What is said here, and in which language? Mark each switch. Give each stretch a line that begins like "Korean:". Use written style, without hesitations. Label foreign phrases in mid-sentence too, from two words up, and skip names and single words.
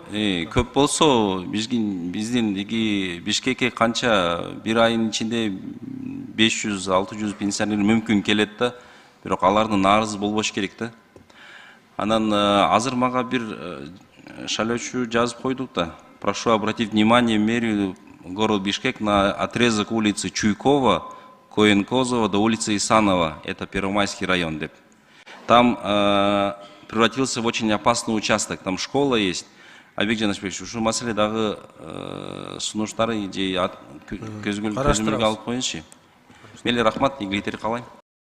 Kyrgyz: Көп болсо биздин Бишкекке канча бир айдын ичинде 500-600 пенсионер мүмкүн келет да. Бирок алардын нааразы болбош керек да. Анан азыр мага бир шайлоочу жазып койдук да.
Russian: Прошу обратить внимание мэрию город Бишкек на отрезок улицы Чуйкова, Коенкозова до улицы Исанова. Это Первомайский район деп. Там превратился в очень опасный участок. Там школа есть.
Kyrgyz: Айбек Жанышбекович, ушул маселе дагы сунуштары же көзөмөлгө алып коюңузчу. Мейли, рахмат, ийгиликтер каалайм.